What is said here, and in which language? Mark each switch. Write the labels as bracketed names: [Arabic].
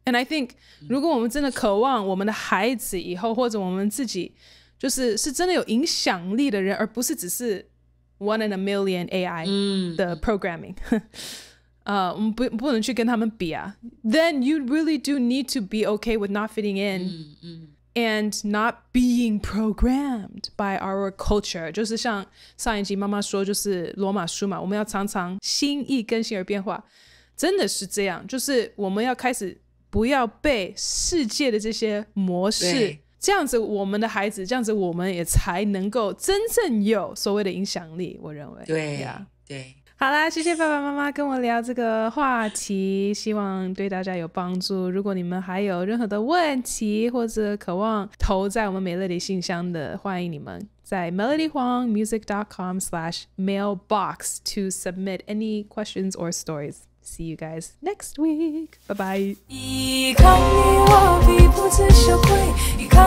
[English] And I think [Chinese] 如果我們真的渴望我們的孩子以後或者我們自己是真的有影響力的人，而不是只是 [English] one in a million [Chinese] AI 的 programming 我們不能去跟他們比 [English] then you really do need to be okay with not fitting in and not being programmed by our culture. [Chinese] 就是像上一集媽媽說，就是羅馬書嘛，我們要常常心意更新而變化，真的是這樣，就是我們要開始不要被世界的這些模式這樣子我們的孩子，這樣子我們也才能夠真正有所謂的影響力，我認為。對呀，对。好啦，謝謝爸爸媽媽跟我聊這個話題，希望對大家有幫助。如果你們還有任何的問題或者渴望投在我們美樂蒂信箱的，歡迎你們在 melodyhuangmusic.com/mailbox [English] to submit any questions or stories. See you guys next week. Bye bye. [Chinese] 依靠你，我必不知羞愧。